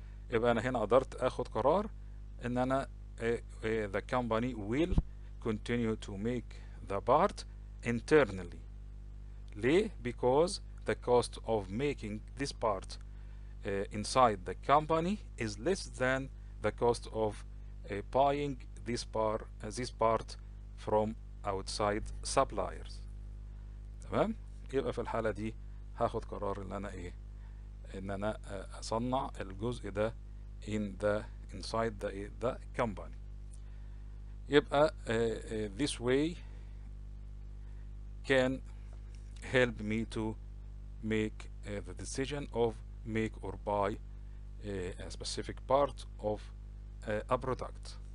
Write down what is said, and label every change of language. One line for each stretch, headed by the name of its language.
Arabic: يبقى أنا هنا قدرت أخد قرار إن أنا
English: the company will continue to make the part internally.
Arabic: ليه؟
English: Because the cost of making this part inside the company is less than the cost of buying this part from outside suppliers.
Arabic: تمام؟ يبقى في الحالة دي هاخد قرار ان انا ان انا اصنع الجزء ده
English: inside the company.
Arabic: يبقى
English: this way can help me to make the decision of make or buy a specific part of a product.